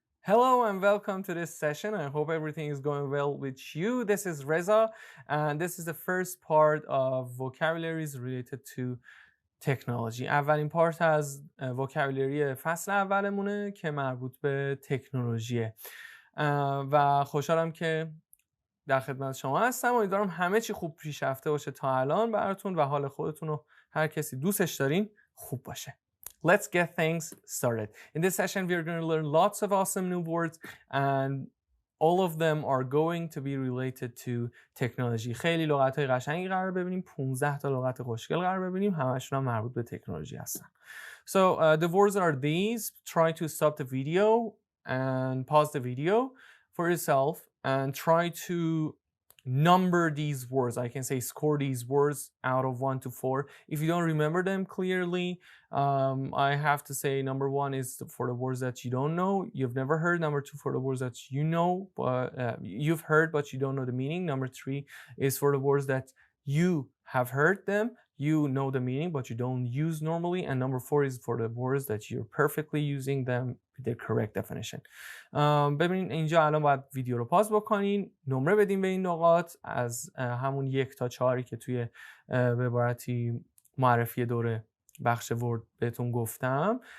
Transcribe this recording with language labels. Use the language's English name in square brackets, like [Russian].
[English] Hello and welcome to this session. I hope everything is going well with you. This is Reza and this is the first part of vocabularies related to technology. [Persian] اولین پارت از vocabulary فصل اولمونه که مربوط به تکنولوژیه و خوشحالم که در خدمت شما هستم. امیدوارم همه چی خوب پیشرفته باشه تا الان براتون و حال خودتون رو هر کسی دوستش دارین خوب باشه. [English] Let's get things started. In this session, we are going to learn lots of awesome new words and all of them are going to be related to technology. [Persian] خیلی لغت‌های قشنگی قرار ببینیم. 15 تا لغت خوشگل قرار ببینیم. همشون هم مربوط به تکنولوژی هستن. [English] So the words are these. Try to stop the video and pause the video for yourself and try to number these words. I can say score these words out of 1 to 4. If you don't remember them clearly, I have to say number 1 is for the words that you don't know, you've never heard. Number 2 for the words that you know, but you've heard but you don't know the meaning. Number 3 is for the words that you have heard them, you know the meaning but you don't use normally. And number 4 is for the words that you're perfectly using them with the correct definition. [Persian] ببینید اینجا الان باید ویدیو رو پاز بکنین، نمره بدین به این نقاط از همون 1 تا 4 که توی به عبارتی معرفی دوره بخش ورد بهتون گفتم.